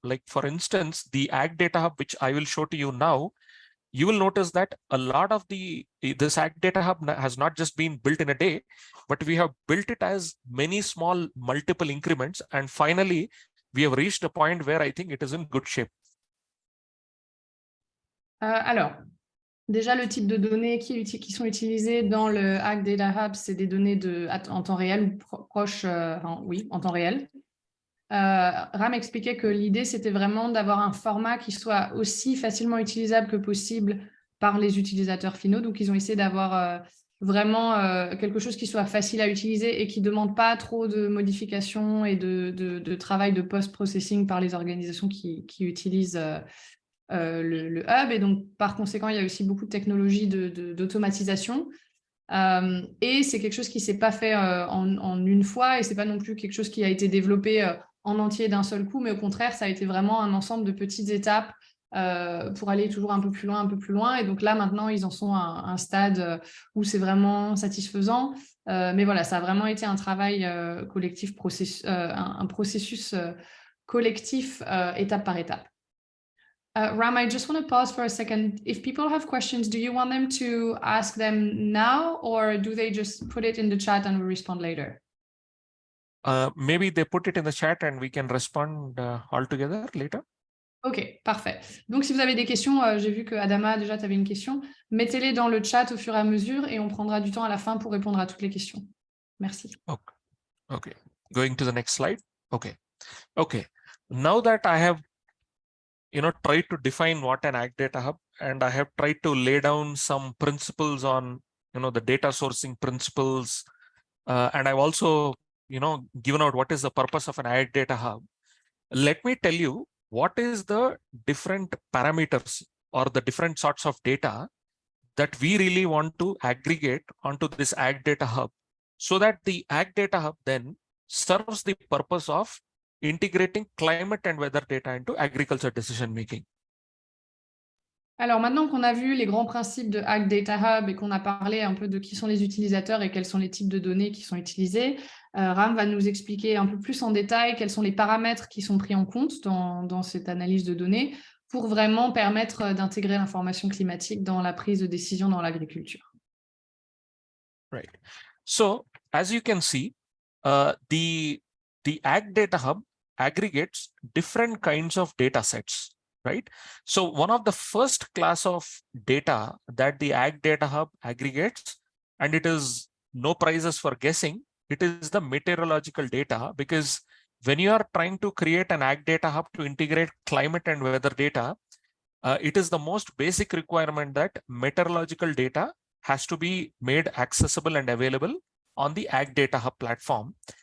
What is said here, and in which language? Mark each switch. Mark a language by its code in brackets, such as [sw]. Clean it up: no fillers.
[en] Like for instance, the AgDataHub, which I will show to you now, you will notice that a lot of this AgDataHub has not just been built in a day, but we have built it as many small multiple increments. And finally, we have reached a point where I think it is in good shape. [fr] Alors, déjà, le type de données qui sont utilisées dans le AgDataHub, c'est des données en temps réel ou proches, en temps réel. Ram expliquait que l'idée, c'était vraiment d'avoir un format qui soit aussi facilement utilisable que possible par les utilisateurs finaux. Donc, ils ont essayé d'avoir vraiment quelque chose qui soit facile à utiliser et qui ne demande pas trop de modifications et de travail de post-processing par les organisations qui utilisent le hub. Et donc, par conséquent, il y a aussi beaucoup de technologies d'automatisation. Et c'est quelque chose qui ne s'est pas fait en une fois, et ce n'est pas non plus quelque chose qui a été développé en entier d'un seul coup, mais au contraire, ça a été vraiment un ensemble de petites étapes pour aller toujours un peu plus loin, un peu plus loin. Et donc là, maintenant, ils en sont à un stade où c'est vraiment satisfaisant. Mais voilà, ça a vraiment été un travail collectif, un processus collectif étape par étape. [en] Ram, I just want to pause for a second. If people have questions, do you want them to ask them now, or do they just put it in the chat and we respond later? Maybe they put it in the chat and we can respond all together later. [fr] Ok, parfait. Donc, si vous avez des questions, j'ai vu que Adama, déjà, tu avais une question. Mettez-les dans le chat au fur et à mesure et on prendra du temps à la fin pour répondre à toutes les questions. Merci. [en] Okay. Going to the next slide. Okay. Now that I have tried to define what an AgDataHub, and I have tried to lay down some principles on the data sourcing principles, and I've also given out what is the purpose of an AgDataHub. Let me tell you what is the different parameters or the different sorts of data that we really want to aggregate onto this AgDataHub, so that the AgDataHub then serves the purpose of integrating climate and weather data into agriculture decision making. [fr] Alors maintenant qu'on a vu les grands principes de AgDataHub et qu'on a parlé un peu de qui sont les utilisateurs et quels sont les types de données qui sont utilisés, Ram va nous expliquer un peu plus en détail quels sont les paramètres qui sont pris en compte dans cette analyse de données pour vraiment permettre d'intégrer l'information climatique dans la prise de décision dans l'agriculture. [en] Right. So, as you can see, the AgDataHub aggregates different kinds of data sets. Right. So one of the first class of data that the AgDataHub aggregates, and it is no prizes for guessing, it is the meteorological data, because when you are trying to create an AgDataHub to integrate climate and weather data, it is the most basic requirement that meteorological data has to be made accessible and available on the AgDataHub platform.